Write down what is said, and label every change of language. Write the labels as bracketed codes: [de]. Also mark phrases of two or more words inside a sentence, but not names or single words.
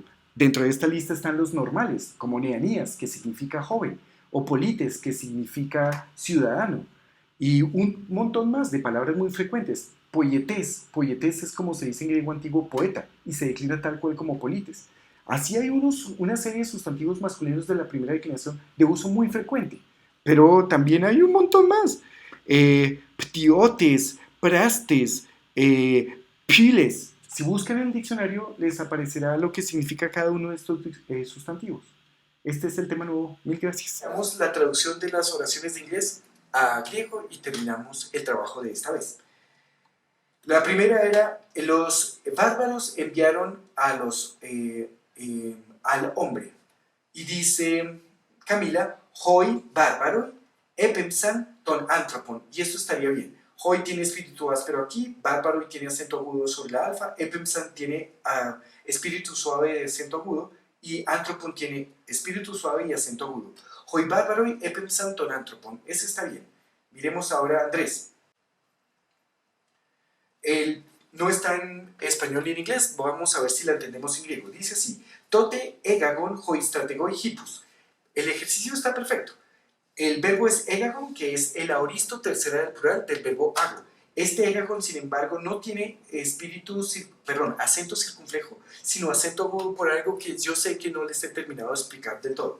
[es] Dentro de esta lista están los normales, como neanías, que significa joven, o polites, que significa ciudadano, y un montón más de palabras muy frecuentes. Poietes es como se dice en griego antiguo poeta, y se declina tal cual como polites. Así hay una serie de sustantivos masculinos de la primera declinación de uso muy frecuente, pero también hay un montón más. Ptiotes, prastes, piles. Si buscan en el diccionario les aparecerá lo que significa cada uno de estos sustantivos. Este es el tema nuevo. Mil gracias. Veamos la traducción de las oraciones de inglés a griego y terminamos el trabajo de esta vez. La primera era: los bárbaros enviaron al hombre. Y dice Camila: [el] οἱ βάρβαρο ἔπεμψαν τὸν ἄνθρωπον. [es] Y esto estaría bien. Hoi tiene espíritu áspero aquí, bárbaro tiene acento agudo sobre la alfa, epemsan tiene espíritu suave de acento agudo, y anthropon tiene espíritu suave y acento agudo. [el] Οἱ βάρβαρο ἔπεμψαν τὸν ἄνθρωπον. [es] Ese está bien. Miremos ahora a Andrés. Él no está en español ni en inglés. Vamos a ver si la entendemos en griego. Dice así: [el] τότε ἤγαγον οἱ στρατηγοὶ ἵππους. [es] El ejercicio está perfecto. El verbo es egagon, que es el aoristo tercera del plural del verbo ago. Este egagon, sin embargo, no tiene acento circunflejo, sino acento agudo, por algo que yo sé que no les he terminado de explicar del todo.